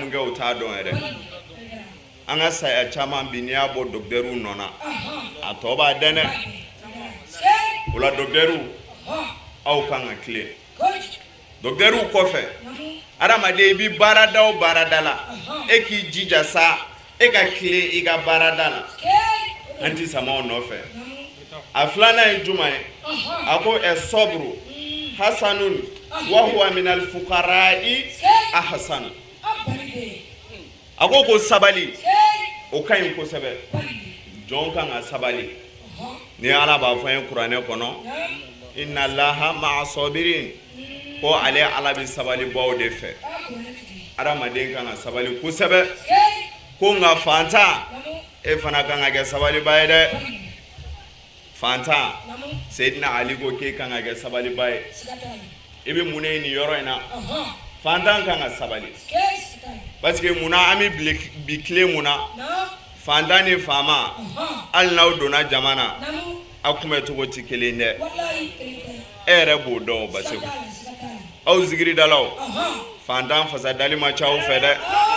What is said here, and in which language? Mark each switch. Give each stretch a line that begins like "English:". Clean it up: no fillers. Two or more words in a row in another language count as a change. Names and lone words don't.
Bambara: mun kɛ u t'a dɔn yɛrɛ an ka saya caman bi n'i y'a bɔ docteurw nɔ na a tɔ b'a dɛn dɛ o la docteurw aw kan ka tile docteurw kɔfɛ adamaden i bɛ baarada o baarada la e k'i jija sa e ka tile i ka baarada la an ti samaw nɔfɛ a filanan ye juma ye a ko
Arabic: صبر حسن وهو من الفقراء أحسن
Bambara: a ko sabali o ka ɲi kosɛbɛ jɔn kan ka sabali ni ala b'a fɔ ye kuranɛ kɔnɔ
Arabic: إن الله مع الصابرين
Bambara: ko ale ala bɛ sabali baw de fɛ adamaden kan ka sabali kosɛbɛ ko nka fantan e fana kan ka kɛ sabaliba ye dɛ fantan Seydina Ali ko k'e kan ka kɛ sabaliba ye i bɛ mun ye nin yɔrɔ in na fantan kan ka sabali
French: parce que
Bambara: munna an bɛ bi tile mun na fantan ni faama hali n'aw donna jama na aw kunbɛcogo tɛ kelen dɛ e yɛrɛ b'o dɔn o Baseku aw zikiridalaw fantan fasadali ma ca aw fɛ dɛ